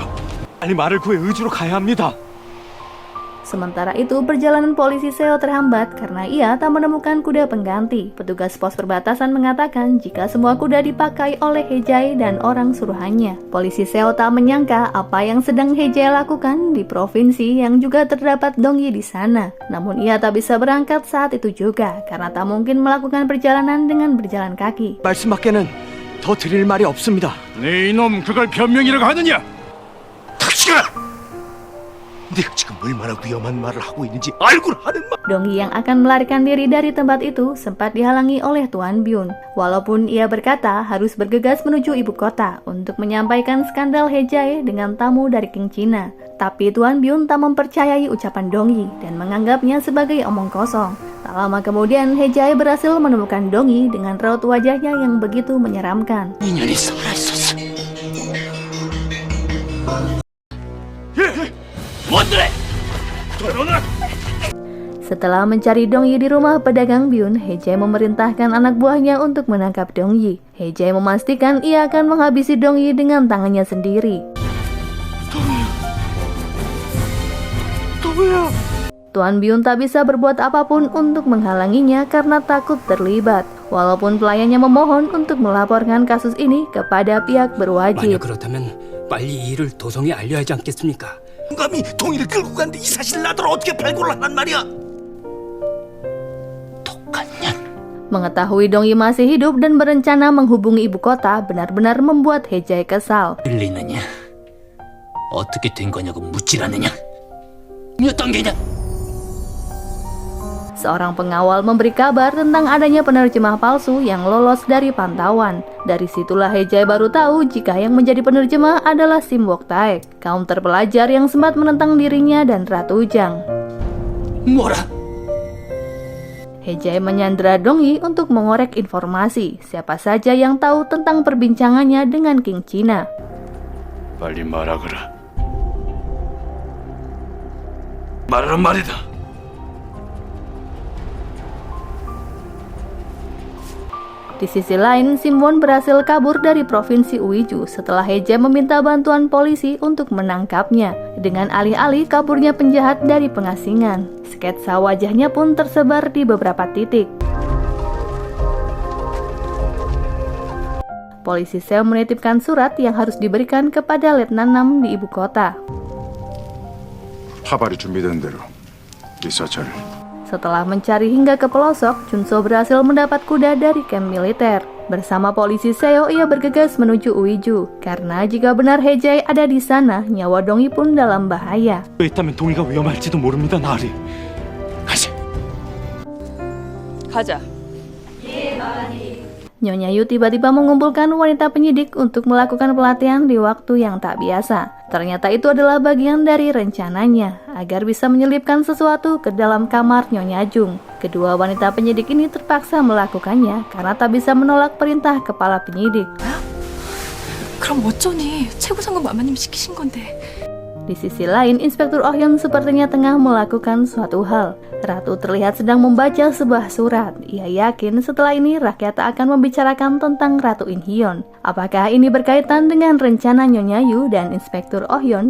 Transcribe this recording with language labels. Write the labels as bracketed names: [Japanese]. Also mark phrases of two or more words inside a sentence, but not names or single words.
[Korean] 빨리 말을 구해 의주로 가야 합니다. [Indonesian] Sementara itu, perjalanan polisi Seo terhambat karena ia tak menemukan kuda pengganti. Petugas pos perbatasan mengatakan jika semua kuda dipakai oleh Hejai dan orang suruhannya. Polisi Seo tak menyangka apa yang sedang Hejai lakukan di provinsi yang juga terdapat Dongyi di sana. Namun ia tak bisa berangkat saat itu juga karena tak mungkin melakukan perjalanan dengan berjalan kaki. [Korean] 말씀밖에는 더 드릴 말이 없습니다. 네 이놈 그걸 변명이라고 하느냐? 닥치라! 내가 지금 얼마나 위험한 말을 하고 있는지 알고 하는 말. [Indonesian] Dongyi yang akan melarikan diri dari tempat itu sempat dihalangi oleh Tuan Byun. Walaupun ia berkata harus bergegas menuju ibu kota untuk menyampaikan skandal Hejai dengan tamu dari King China. Tapi Tuan Byun tak mempercayai ucapan Dongyi dan menganggapnya sebagai omong kosong. Tak lama kemudian Hejai berhasil menemukan Dongyi dengan raut wajahnya yang begitu menyeramkan. [Korean] 인연이 살아있었어. 뭔데? [Indonesian] Setelah mencari Dongyi di rumah pedagang Byun, Hejai memerintahkan anak buahnya untuk menangkap Dongyi. Hejai memastikan ia akan menghabisi Dongyi dengan tangannya sendiri. Tuan Byun tak bisa berbuat apapun untuk menghalanginya karena takut terlibat. Walaupun pelayannya memohon untuk melaporkan kasus ini kepada pihak [Korean] 만약 [Indonesian] berwajib. [Korean] 그렇다면 빨리 이 일을 도성에 알려야 하지 않겠습니까? 영감이 동이를 끌고 갔는데 이 사실을 나더러 어떻게 발굴을 하란 말이야? 독한 년. [Indonesian] Mengetahui Dongyi masih hidup dan berencana menghubungi ibu kota benar-benar membuat Hejai kesal. [Korean] 들리느냐? 어떻게 된 거냐고 묻질 않느냐? 몇 단계냐? [Indonesian] Seorang pengawal memberi kabar tentang adanya penerjemah palsu yang lolos dari pantauan. Dari situlah Hejai baru tahu jika yang menjadi penerjemah adalah Simwok Taek, kaum terpelajar yang sempat menentang dirinya dan Ratu Ujang. [Korean] 뭐라? [Indonesian] Hejai menyandera Dongyi untuk mengorek informasi siapa saja yang tahu tentang perbincangannya dengan King China. [Korean] 빨리 말하거라. 말하란 말이다. [Indonesian] Di sisi lain, Simwon berhasil kabur dari provinsi Uiju setelah Hejai meminta bantuan polisi untuk menangkapnya. Dengan alih-alih kaburnya penjahat dari pengasingan, sketsa wajahnya pun tersebar di beberapa titik. Polisi Seo menitipkan surat yang harus diberikan kepada Letnan Nam di ibu kota. [Korean] 파발이 준비된 대로 이 사찰을. [Indonesian] Setelah mencari hingga ke pelosok, Chunso berhasil mendapat kuda dari kamp militer. Bersama polisi Seo, ia bergegas menuju Uiju. Karena jika benar Hejai ada di sana, nyawa Dongyi pun dalam bahaya. [Korean] 있다면 동이가 위험할지도 모릅니다, 나리. 가자. 가자. [Indonesian] Nyonya Yu tiba-tiba mengumpulkan wanita penyidik untuk melakukan pelatihan di waktu yang tak biasa. Ternyata itu adalah bagian dari rencananya, agar bisa menyelipkan sesuatu ke dalam kamar Nyonya Jung. Kedua wanita penyidik ini terpaksa melakukannya karena tak bisa menolak perintah kepala penyidik. [Korean] 그럼 어쩌니? 최고상급 마마님이 시키신 건데. [Indonesian] Di sisi lain, Inspektur Oh Hyun sepertinya tengah melakukan suatu hal. Ratu terlihat sedang membaca sebuah surat. Ia yakin setelah ini rakyat akan membicarakan tentang Ratu In Hyun. Apakah ini berkaitan dengan rencana Nyonya Yu dan Inspektur Oh Hyun?